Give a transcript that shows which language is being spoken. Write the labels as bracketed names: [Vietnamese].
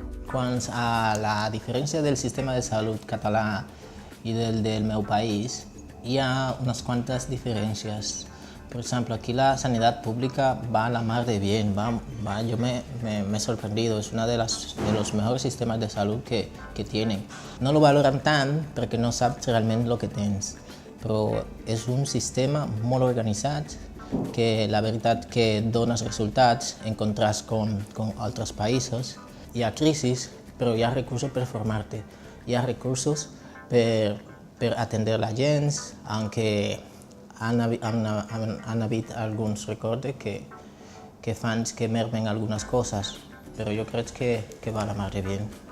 [Catalan] Quant a la diferència del sistema de salut català i del meu país, hi ha unes quantes diferències. Per exemple, aquí la sanitat pública [Spanish] va a la mar de bien, yo me he sorprendido, es uno de los mejores sistemas de salud que tienen. No lo valoran [Catalan] tant perquè no saps realment el que tens, però és un sistema molt organitzat que la veritat que dona resultats en contrast con altres països. Hi ha crisis, però hi ha recursos per formar-te, hi ha recursos per atendre la gent, [Spanish] aunque han habido [Catalan] alguns records que fan que mermen algunes coses, però jo crec que [Spanish] va a la mar de bien.